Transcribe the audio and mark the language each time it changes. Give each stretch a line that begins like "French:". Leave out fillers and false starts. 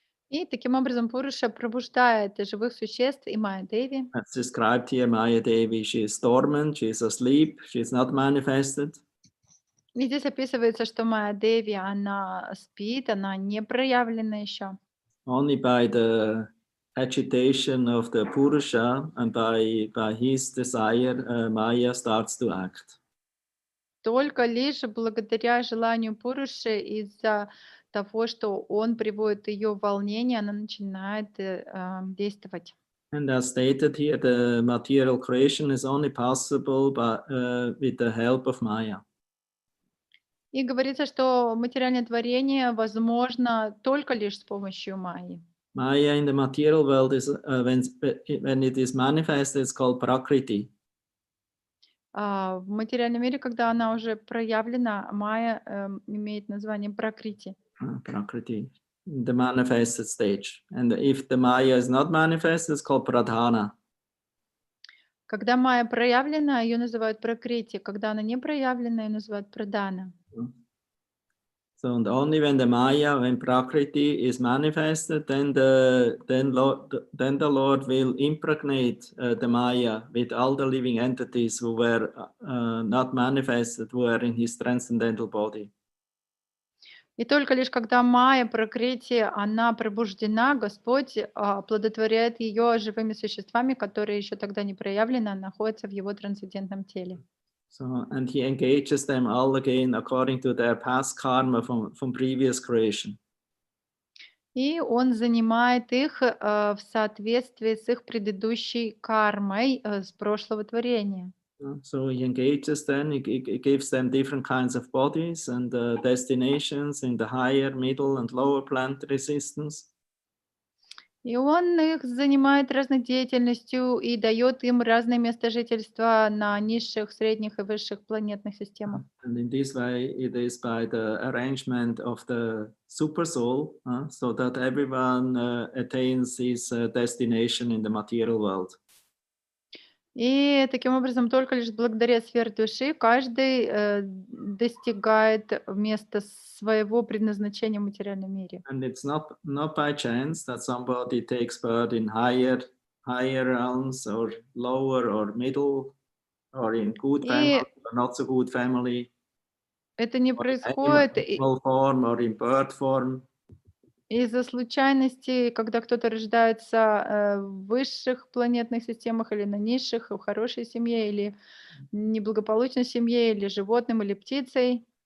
Russian: И таким образом Пуруша пробуждает живых существ и Майя Деви.
English: As described here, Maya Devi, she is dormant, she is asleep, she is not manifested.
Russian: И здесь описывается, что Майя Деви, она спит, она не проявлена еще.
English: Only by the agitation of the Purusha and by his desire, Maya starts to act.
Russian: Только лишь благодаря желанию Пуруши, из-за того, что он приводит ее в волнение, она начинает действовать.
English: And as stated here, the material creation is only possible with the help of Maya.
Russian: И говорится, что материальное творение возможно только лишь с помощью Майи.
English: Maya in the material world is when it is manifested, it's called Prakriti.
Russian: В материальном мире, когда она уже проявлена, Майя имеет название Пракрити.
English: Prakriti, in the manifested stage. And if the Maya is not manifested, it's called Pradhana.
Russian: Когда Майя проявлена, ее называют Пракрити. Когда она не проявлена, ее называют Прадана.
English: So and only when the Maya, when Prakriti is manifested, then the Lord will impregnate the Maya with all the living entities who were not manifested, who are in his transcendental body.
Russian: И только лишь когда Майя, Пракрити, она пробуждена, Господь оплодотворяет ее живыми существами, которые еще тогда не проявлены, а находятся в его трансцендентном теле.
English: So, and he engages them all again according to their past karma from previous creation.
Russian: И он занимает их в соответствии с их предыдущей кармой с прошлого творения.
English: So he engages them, he gives them different kinds of bodies and destinations in the higher, middle, and lower plant resistance.
Russian: И он их занимает разной деятельностью и дает им разные места жительства на низших, средних и высших планетных системах.
English: And in this way, it is by the arrangement of the super soul, so that everyone attains his destination in the material world.
Russian: И таким образом, только лишь благодаря сфере души каждый достигает места своего предназначения в материальном мире.
English: And it's not by chance that somebody takes birth in higher realms or lower or middle or in good family
Russian: И
English: or not so good family
Russian: это не
English: or in
Russian: происходит
English: animal form or in bird form.
Russian: из-за случайности, когда кто-то рождается в высших планетных системах или на низших, в хорошей семье или неблагополучной семье, или животным, или птицей.